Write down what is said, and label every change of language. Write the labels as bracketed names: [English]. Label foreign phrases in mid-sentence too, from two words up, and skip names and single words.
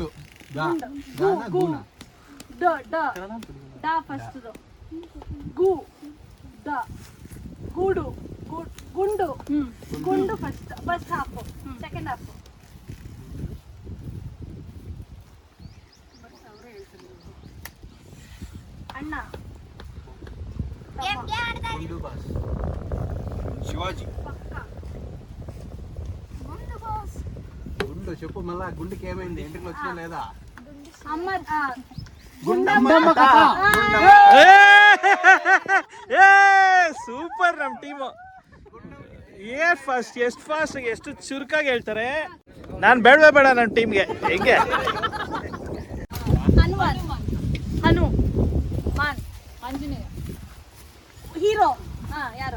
[Kannada] ಗು, ಡ ಫಸ್ಟ್, ಗು, ದ, ಗೂಡು, ಗುಂಡು, ಗುಂಡು [English] first half, second half. [Kannada] ಅಣ್ಣ, ಶಿವಾಜಿ, [Telugu] గుండు చెప్పు మళ్ళా గుండుకి ఏమైంది ఎంట్రీకి వచ్చినా లేదా అమ్మ [Kannada] ಸೂಪರ್ ನಮ್ಮ ಟೀಮು. ಎಷ್ಟು ಚುರುಕಾಗಿ ಹೇಳ್ತಾರೆ. ನಾನು ಬೇಡ ನನ್ನ ಟೀಮ್ಗೆ. ಹೆಂಗೆ ಹನುಮಾನ್, ಆಂಜನೇಯ, ಹೀರೋ. ಯಾರು?